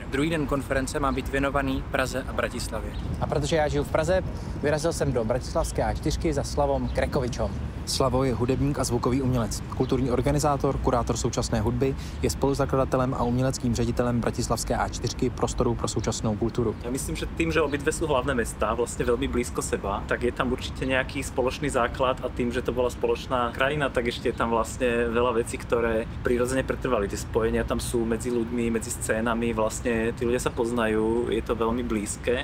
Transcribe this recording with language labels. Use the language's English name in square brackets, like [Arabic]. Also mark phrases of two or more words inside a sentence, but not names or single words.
[Czech] Druhý den konference má být věnovaný Praze a Bratislavě. A protože já žiju v Praze, vyrazil jsem do bratislavské A4 za Slavom Krekovičom. Slavo je hudebník a zvukový umělec, kulturní organizátor, kurátor současné hudby, je spoluzakladatelem a uměleckým ředitelem bratislavské A4 prostoru pro současnou kulturu. [Slovak] Ja myslím, že tým, že obidve sú hlavné mestá, vlastne veľmi blízko seba, tak je tam určite nejaký spoločný základ a tým, že to bola spoločná krajina, tak ešte je tam vlastne veľa vecí, ktoré prirodzene pretrvali. Tie spojenia tam sú medzi ľuďmi, medzi scénami, vlastne tí ľudia sa poznajú, je to veľmi blízke.